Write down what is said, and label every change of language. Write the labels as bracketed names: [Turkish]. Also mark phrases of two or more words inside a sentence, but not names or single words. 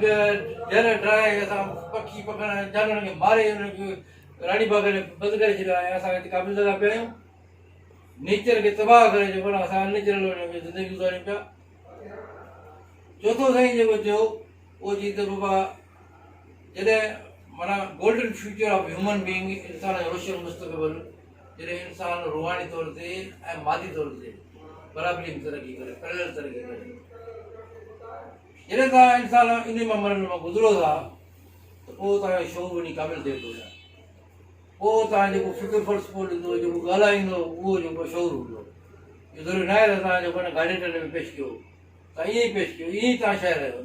[Sindhi] जर ड्राए असां पखी पखण जानवरनि खे मारे हुनखे राणी बाग में बंदि करे छॾियो आहे असां हिते क़ाबिज़ लॻा पिया आहियूं नेचर खे तबाह करे जेको आहे असां नेचुरल ज़िंदगी गुज़ारियूं पिया चोथों साईं जेको चयो उहो चई त बाबा जॾहिं माना [English] golden future of human being [Sindhi] इंसान जो रोशन मुस्तक़बिल जॾहिं इंसान रुहानी तौर ते ऐं मादी तौर ते बराबरी में तरक़ी करे पैरेलल तरक़ी करे जॾहिं तव्हां इंसान इन मां मरण मां गुज़रो था त पोइ तव्हांजो शौक़ु वञी क़ाबिल थिए थो पोइ तव्हां जेको फ़िक्र फ़र्ज़ पोइ ॾींदो जेको ॻाल्हाईंदो उहो जेको शौक़ु हूंदो इहो ज़रूरी न आहे त तव्हां जेको गार्डेन में पेश कयो तव्हां ईअं ई पेश कयो, ईअं ई तव्हां शाइर आहियो।